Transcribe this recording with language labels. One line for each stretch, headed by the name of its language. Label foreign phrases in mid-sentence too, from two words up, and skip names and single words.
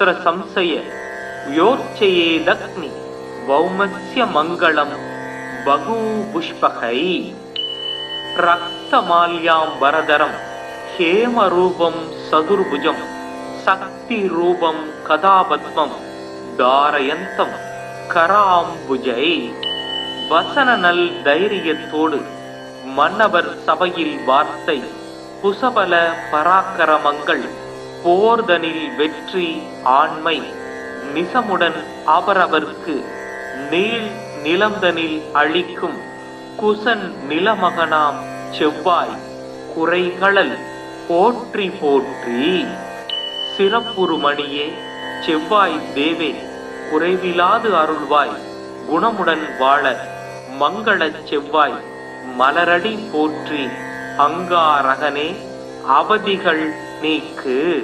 Sanskrit: संशय योर्चयेदग्नि भौमस्य मङ्गलं बहुपुष्पकै रक्तमाल्यां वरदरं हेमरूपं सदुर्भुजं शक्तिरूपं कदापद्मं धारयन्तं कराम्बुजै वसननल
Tamil: தைரியத்தோடு மன்னவர் சபையில் வார்த்தை புசபல பராக்கிரமங்கள் போர்தனில் வெற்றி ஆண்மை நிசமுடன் அவரவர்க்கு நீள் நிலந்தனில் அளிக்கும் குசன் நிலமகனாம் செவ்வாய் குறைகளல் போற்றி போற்றி சிறப்புறுமணியே செவ்வாய் தேவே குறைவிலாது அருள்வாய் குணமுடன் வாழ மங்களச் செவ்வாய் மலரடி போற்றி அங்காரகனே அவதிகள் நீக்கு.